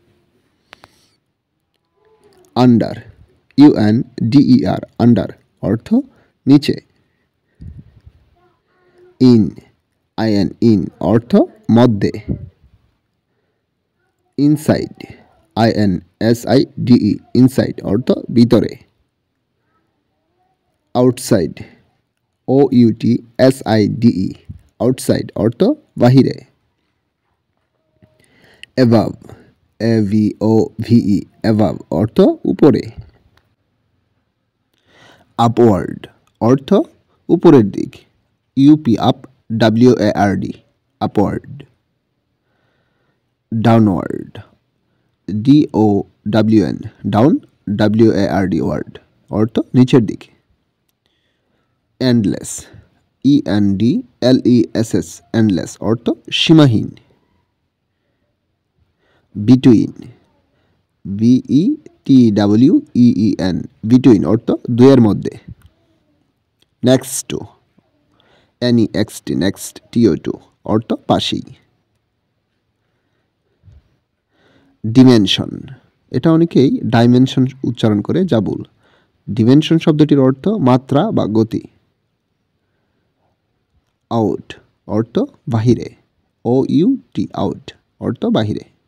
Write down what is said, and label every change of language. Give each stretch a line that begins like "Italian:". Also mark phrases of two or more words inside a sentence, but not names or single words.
English: Under, U-N-D-E-R, under
Bangla: অর্থ নিচে।
English: In, I-N, in
Bangla: অর্থ মধ্যে।
English: Inside, I-N-S-I-D-E, inside
Bangla: অর্থ ভিতরে।
English: Outside, O-U-T-S-I-D-E, outside
Bangla: অর্থ বাহিরে।
English: Above, A-V-O-V-E, above
Bangla: অর্থ উপরে। Upward অর্থ উপরের দিক।
English: U-P, up, W-A-R-D, upward। Downward, D-O-W-N, down, W-A-R-D, word
Bangla: অর্থ নিচের দিকে।
English: Endless, E-N-D-L-E-S-S, endless
Bangla: অর্থ সীমাহীন।
English: Between, B-E-T-W-E-E-N, between
Bangla: অর্থ দুয়ের মধ্যে।
English: Next to, N-E-X-T, next, T-O-2
Bangla: অর্থ পাশেই। ডিমেনশন, এটা অনেকেই ডাইমেনশন উচ্চারণ করে, যা ভুল। ডিমেনশন শব্দটির অর্থ মাত্রা বা গতি। আউট অর্থ বাহিরে, O-U-T, আউট অর্থ বাহিরে।